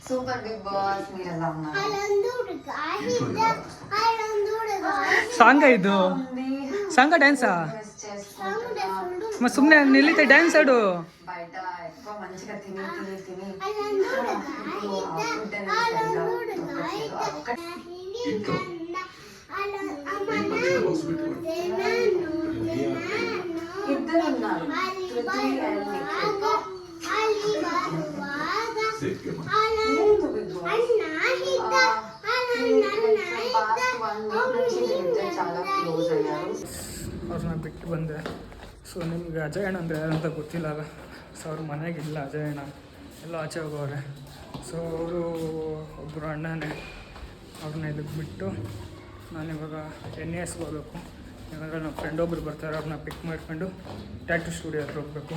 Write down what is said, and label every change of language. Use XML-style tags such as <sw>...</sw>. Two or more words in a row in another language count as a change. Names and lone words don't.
<te>సూపర్ బిగ్ బాస్ మీరు ఎలా ఉన్నారు?</te> <kn>ಸಾಂಗ ಇದು ಸಾಂಗ ಡ್ಯಾನ್ಸಾ</kn> <te>మిస్ చేసుకుంటున్నా.</te> <kn>ಮತ್ತೆ ಸುಮ್ಮನೆ ನಿಲ್ಲಿತೆ ಡ್ಯಾನ್ಸ್ ಆಡು</kn> <te>బయట ఎక్కువ మంచిగా తిని తిని తిని ఇప్పుడు ఫుడ్ అనేది సరిగ్గా దొరకట్లేదు. ఒక్కటి ఇద్దరు ఉన్నారు, పృథ్వీ అండ్ నిఖిల్. లేదు బిగ్ బాస్.</te> <en>past 1 week</en> <te>నుంచి వీళ్ళిద్దరు చాలా క్లోజ్ అయ్యారు.</te> <kn>ಅವ್ರನ್ನ ಬಿಟ್ಟು ಬಂದೆ. ಸೊ ನಿಮ್ಗೆ ಅಜಯ್ ಅಣ್ಣ ಅಂದರೆ ಯಾರಂತ ಗೊತ್ತಿಲ್ಲ. ಸೊ ಅವ್ರ ಮನೆಗಿಲ್ಲ ಅಜಯ್ ಅಣ್ಣ, ಎಲ್ಲ ಆಚೆ ಹೋಗೋರೆ. ಸೊ ಅವರು ಒಬ್ಬರು ಅಣ್ಣನೇ. ಅವ್ರನ್ನ ಇದಕ್ಕೆ ಬಿಟ್ಟು ನಾನಿವಾಗ NAS ಹೋಗ್ಬೇಕು. ಇವಾಗ ನಮ್ಮ ಫ್ರೆಂಡ್ ಒಬ್ರು ಬರ್ತಾರೆ, ಅವ್ರನ್ನ ಪಿಕ್ ಮಾಡ್ಕೊಂಡು</kn> <en>tattoo studio</en> <kn>ಹತ್ರ ಹೋಗ್ಬೇಕು.</kn>